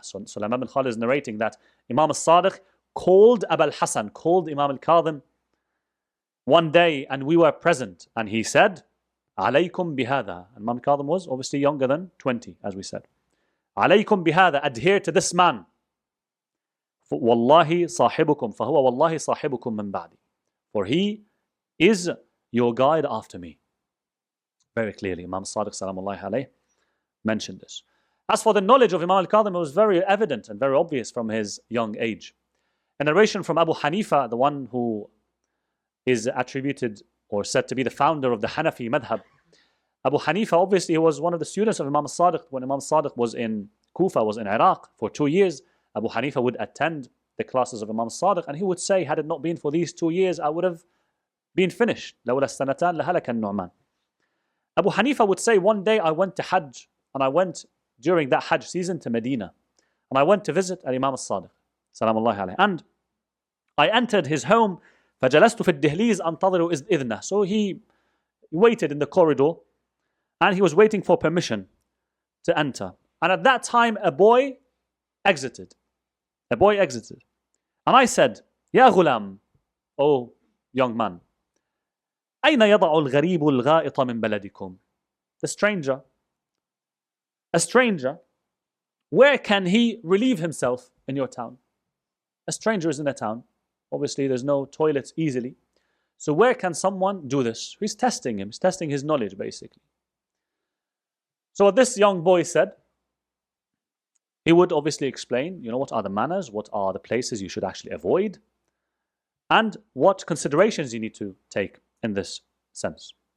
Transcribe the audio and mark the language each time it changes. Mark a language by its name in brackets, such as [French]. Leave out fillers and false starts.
[English] So Sulaiman bin Khalid is narrating that Imam Al-Sadiq called Abu al-Hasan, called Imam Al-Kāẓim one day, and we were present, and he said, [Arabic] عليكم بهذا. [English] And Imam Al-Kāẓim was obviously younger than 20, as we said. [Arabic] عليكم بهذا, [English] adhere to this man. [Arabic] والله صاحبكم فهو والله صاحبكم من بعدي. [English] For he is your guide after me. Very clearly, Imam Sadiq salamullahi alayhi mentioned this. As for the knowledge of Imam Al-Kāẓim, it was very evident and very obvious from his young age. A narration from Abu Hanifa, the one who is attributed or said to be the founder of the Hanafi madhab. Abu Hanifa, obviously, he was one of the students of Imam Sadiq. When Imam Sadiq was in Kufa, was in Iraq for 2 years, Abu Hanifa would attend the classes of Imam Sadiq, and he would say, had it not been for these 2 years, I would have been finished. [Arabic] لولا السنتان لهلك النعمان. [English] Abu Hanifa would say, one day I went to Hajj, and I went during that Hajj season to Medina, and I went to visit Imam Sadiq, salamullahi alayhi, and I entered his home. [Arabic] فجلست في الدهليز أنتظر إذنه. [English] So he waited in the corridor, and he was waiting for permission to enter. And at that time, a boy exited. And I said, [Arabic] يا غلام, [English] oh young man, [Arabic] أين يضع الغريب الغائط من بلدكم? [English] A stranger, where can he relieve himself in your town? A stranger is in a town. Obviously, there's no toilets easily. So where can someone do this? He's testing him. He's testing his knowledge, basically. So what this young boy said, he would obviously explain, what are the manners, what are the places you should actually avoid, and what considerations you need to take in this sense.